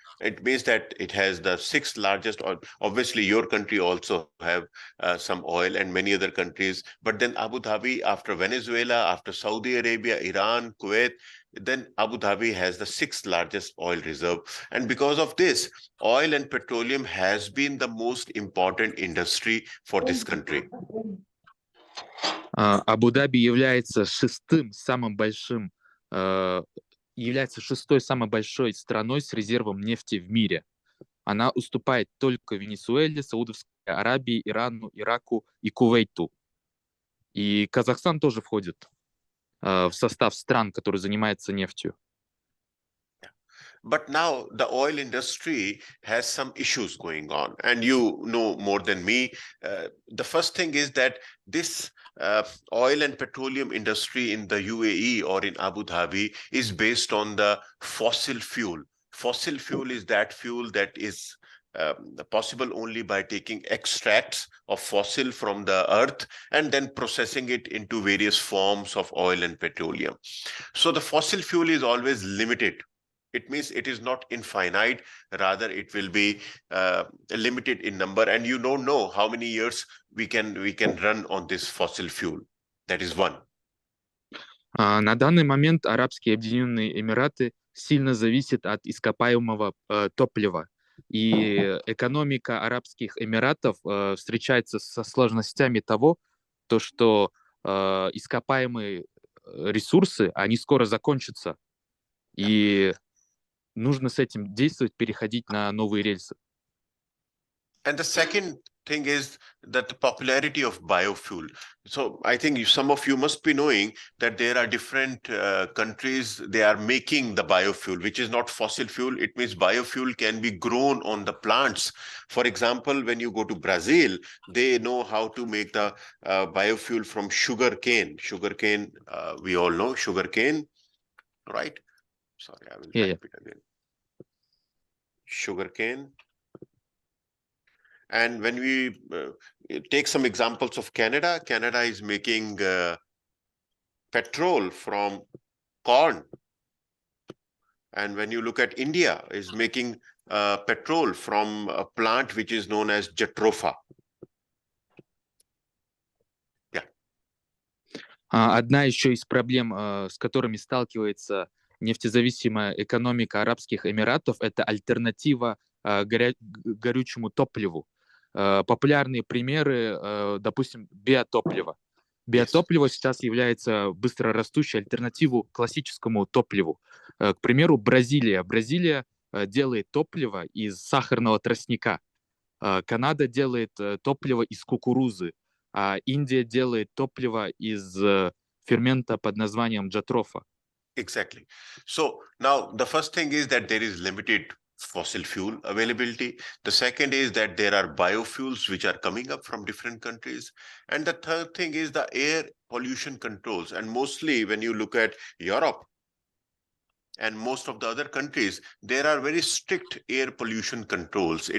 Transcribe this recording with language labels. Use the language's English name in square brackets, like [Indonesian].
[English] It means that it has the 6th largest oil. Obviously, your country also have some oil and many other countries. But then Abu Dhabi, after Venezuela, after Saudi Arabia, Iran, Kuwait, then Abu Dhabi has the 6th largest oil reserve. And because of this, oil and petroleum has been the most important industry for this country. [Russian] Абу-Даби является шестой самой большой страной с резервом нефти в мире. Она уступает только Венесуэле, Саудовской Аравии, Ирану, Ираку и Кувейту. И Казахстан тоже входит в состав стран, которые занимаются нефтью. [English] But now the oil industry has some issues going on, and you know more than me. The first thing is that this oil and petroleum industry in the UAE or in Abu Dhabi is based on the fossil fuel. Fossil fuel is that fuel that is possible only by taking extracts of fossil from the earth and then processing it into various forms of oil and petroleum. So the fossil fuel is always limited. It means it is not infinite, rather it will be limited in number, and you don't know how many years we can run on this fossil fuel. That is one. [Russian] На данный момент Арабские Объединенные Эмираты сильно зависят от ископаемого топлива. И экономика Арабских Эмиратов встречается со сложностями того, что ископаемые ресурсы, они скоро закончатся. И нужно с этим действовать, переходить на новые рельсы. [English] And the second thing is that the popularity of biofuel. So I think some of you must be knowing that there are different countries, they are making the biofuel, which is not fossil fuel. It means biofuel can be grown on the plants. For example, when you go to Brazil, they know how to make the biofuel from sugar cane. Sugar cane, we all know sugar cane, right? Sorry, I will type it again. Sugar cane. And when we take some examples of Canada, Canada is making petrol from corn. And when you look at India, is making petrol from a plant which is known as jatropha. Yeah. [Russian] Одна еще из проблем, с которыми сталкивается нефтезависимая экономика Арабских Эмиратов, это альтернатива горючему топливу. Популярные примеры, допустим, биотопливо. Биотопливо сейчас является быстрорастущей альтернативой классическому топливу. К примеру, Бразилия. Бразилия делает топливо из сахарного тростника. Канада делает топливо из кукурузы. А Индия делает топливо из фермента под названием джатрофа. [English] Exactly. So now the first thing is that there is limited fossil fuel availability. The second is that there are biofuels which are coming up from different countries. And the third thing is the air pollution controls. And mostly when you look at Europe and most of the other countries, there are very strict air pollution controls.